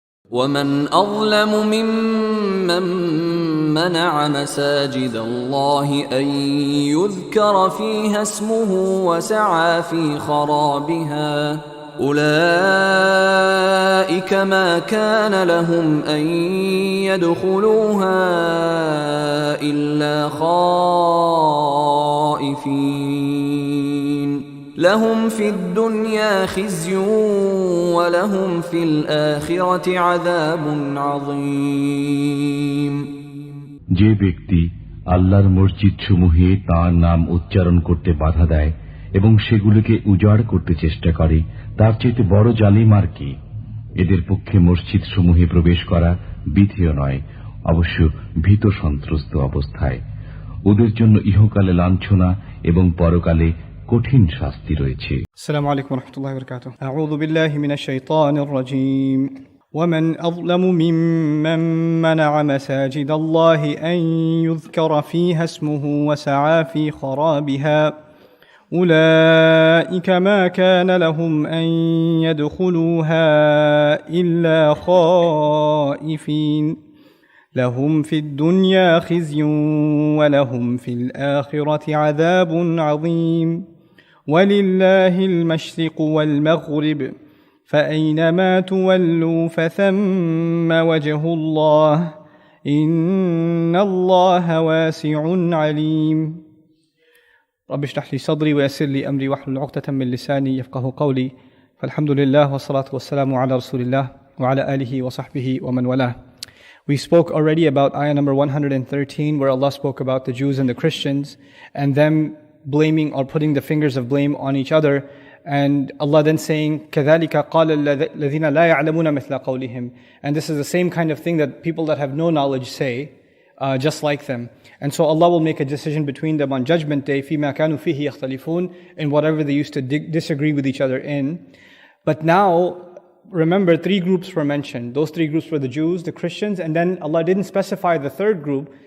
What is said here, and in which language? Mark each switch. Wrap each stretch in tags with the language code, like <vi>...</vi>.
<ar>ومن أظلم ممن منع مساجد الله أن يذكر فيها اسمه وسعى في خرابها أولئك ما كان لهم أن يدخلوها إلا خائفين لهم في الدنيا خزي ولهم في الآخرة عذاب عظيم</ar> <bn>যে ব্যক্তি আল্লাহর মসজিদ সমূহে তাঁর নাম উচ্চারণ করতে বাধা দেয় এবং সেগুলোকে উজাড় করতে চেষ্টা করে, তার চেয়ে বড় জালিম আর কি। এদের পক্ষে মসজিদ সমূহে প্রবেশ করা বিধেয় নয়, অবশ্য ভীত সন্ত্রস্ত অবস্থায়। ওদের জন্য ইহকালে লাঞ্ছনা এবং পরকালে কঠিন শাস্তি রয়েছে।</bn> <ar>আসসালামু আলাইকুম ওয়া রাহমাতুল্লাহি ওয়া বারাকাতুহু। আউযু বিল্লাহি মিনাশ শাইতানির রাজীম। ومن أظلم ممن منع مساجد الله أن يذكر فيها اسمه وسعى في خرابها أولئك ما كان لهم أن يدخلوها إلا خائفين لهم في الدنيا خزي ولهم في الآخرة عذاب عظيم ولله المشرق والمغرب فأينما تولوا فثم وجه الله إن الله واسع عليم رب اشرح لي صدري ويسر لي أمري واحلل عقدة من لساني يفقهوا قولي فالحمد لله والصلاة والسلام على رسول الله وعلى آله وصحبه ومن والاه.</ar> <en>We spoke already about ayah number 113 where Allah spoke about the Jews and the Christians and them blaming or putting the fingers of blame on each other. And Allah then saying,</en> <ar>كَذَلِكَ قَالَ الَّذِينَ لَا يَعْلَمُونَ مِثْلَ قَوْلِهِمْ.</ar> <en>And this is the same kind of thing that people that have no knowledge say, just like them. And so Allah will make a decision between them on Judgment Day,</en> <ar>فِيمَا كَانُوا فِيهِ يَخْتَلِفُونَ,</ar> <en>in whatever they used to disagree with each other in. But now, remember, three groups were mentioned. Those three groups were the Jews, the Christians, and then Allah didn't specify the third group.</en>